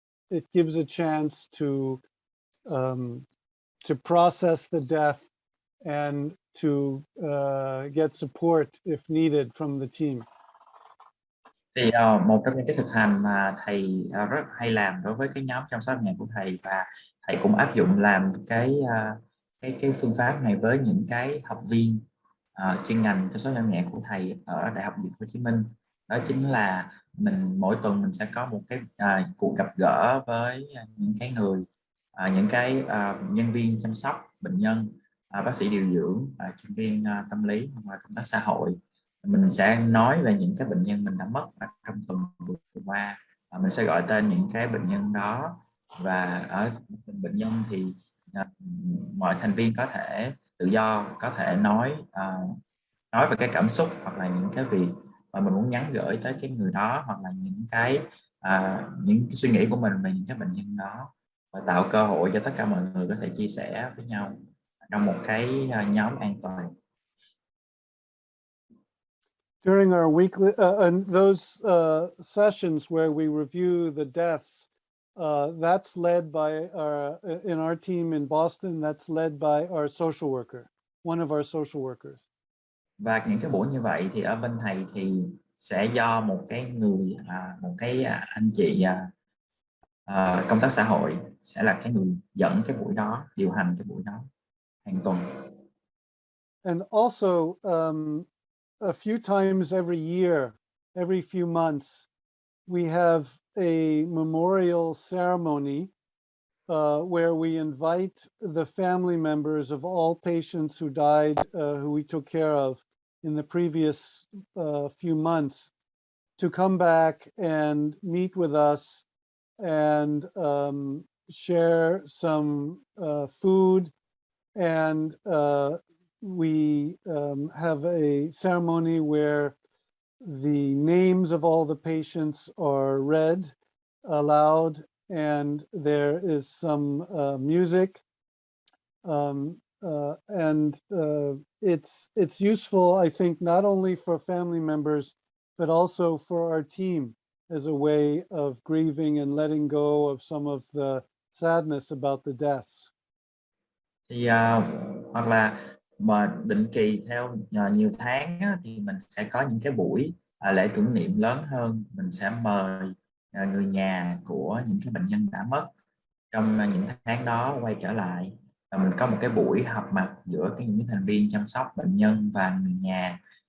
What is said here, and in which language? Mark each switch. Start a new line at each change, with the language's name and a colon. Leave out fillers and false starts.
English: It gives a chance to process the death and to get support if needed from the team.
Vietnamese: Thì một trong những cái thực hành mà thầy rất hay làm đối với cái nhóm chăm sóc nhẹ của thầy, và thầy cũng áp dụng làm cái phương pháp này với những cái học viên chuyên ngành chăm sóc nhẹ của thầy ở Đại học Dược Hồ Chí Minh, đó chính là mỗi tuần mình sẽ có một cái cuộc gặp gỡ với những cái người, những cái nhân viên chăm sóc bệnh nhân, bác sĩ điều dưỡng, chuyên viên tâm lý hoặc là công tác xã hội. Mình sẽ nói về những cái bệnh nhân mình đã mất trong tuần vừa qua, mình sẽ gọi tên những cái bệnh nhân đó, và ở bệnh nhân thì mọi thành viên có thể tự do, có thể nói về cái cảm xúc hoặc là những cái việc mà mình muốn nhắn gửi tới cái người đó, hoặc là những cái suy nghĩ của mình về những cái bệnh nhân đó, và tạo cơ hội cho tất cả mọi người có thể chia sẻ với nhau trong một cái nhóm an toàn.
English: During our weekly and those sessions where we review the deaths, that's led by in our team in Boston, that's led by our social worker, one of our social workers.
Vietnamese: Và những cái buổi như vậy thì ở bên thầy thì sẽ do một cái anh chị công tác xã hội sẽ là cái người dẫn cái buổi đó, điều hành cái buổi đó hàng tuần.
English: And also a few times every year, every few months, we have a memorial ceremony where we invite the family members of all patients who died, who we took care of in the previous few months, to come back and meet with us and share some food, and we have a ceremony where the names of all the patients are read aloud, and there is some music. It's useful, I think, not only for family members, but also for our team as a way of grieving and letting go of some of the sadness about the deaths.
Vietnamese: Thì hoặc là mà định kỳ theo nhiều tháng á, thì mình sẽ có những cái buổi lễ tưởng niệm lớn hơn. Mình sẽ mời người nhà của những cái bệnh nhân đã mất trong những tháng đó quay trở lại, và mình có một cái buổi họp mặt giữa những thành viên chăm sóc bệnh nhân và người nhà.